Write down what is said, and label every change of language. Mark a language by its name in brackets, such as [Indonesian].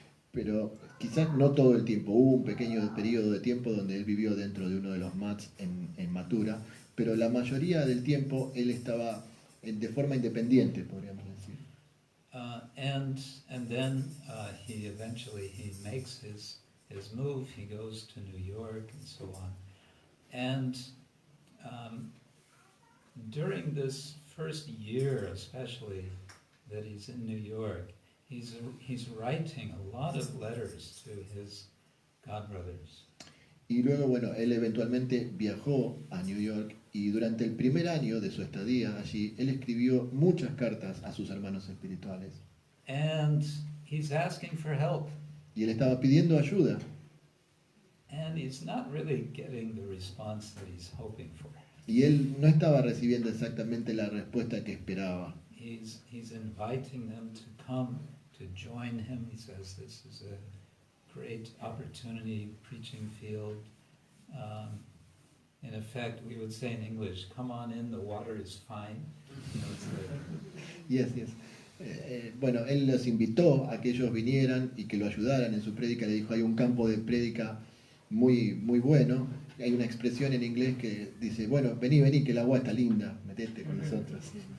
[Spanish] Pero quizás no todo el tiempo. Hubo un pequeño periodo de tiempo donde él vivió dentro de uno de los mats en Mathura, pero la mayoría del tiempo él estaba de forma independiente, podríamos decir. [English] And then he eventually makes his move. He goes to New York and so on. And during this first year, especially that he's in New York, he's writing a lot of letters to his godbrothers. [Spanish] Y luego, bueno, él eventualmente viajó a New York y durante el primer año de su estadía allí, él escribió muchas cartas a sus hermanos espirituales. [English] And he's asking for help. [Spanish] Y él estaba pidiendo ayuda. [English] And he's not really getting the response that he's hoping for. [Spanish] Y él no estaba recibiendo exactamente la respuesta que esperaba. [English] He's inviting them to come to join him. He says this is a great opportunity, preaching field. In effect, we would say in English, come on in, the water is fine. You know, it's like, Yes. [Spanish] Bueno, él los invitó a que ellos vinieran y que lo ayudaran en su prédica. Le dijo, hay un campo de prédica muy bueno. Hay una expresión en inglés que dice, bueno, vení, que el agua está linda, metete con nosotros.